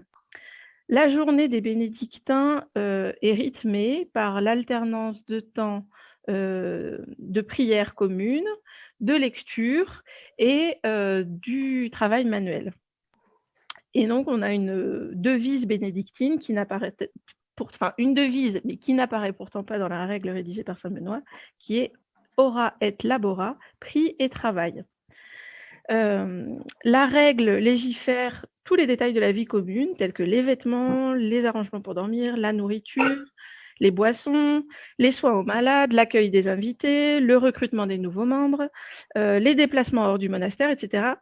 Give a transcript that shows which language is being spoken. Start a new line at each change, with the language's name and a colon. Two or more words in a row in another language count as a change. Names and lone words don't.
French: La journée des bénédictins, est rythmée par l'alternance de temps, de prière commune, de lecture et du travail manuel. Et donc on a une, devise bénédictine qui n'apparaît peut-être enfin une devise, mais qui n'apparaît pourtant pas dans la règle rédigée par saint Benoît, qui est:
Latin: «Ora et labora»,
French: prie et travail. La règle légifère tous les détails de la vie commune, tels que les vêtements, les arrangements pour dormir, la nourriture, les boissons, les soins aux malades, l'accueil des invités, le recrutement des nouveaux membres, les déplacements hors du monastère, et cetera.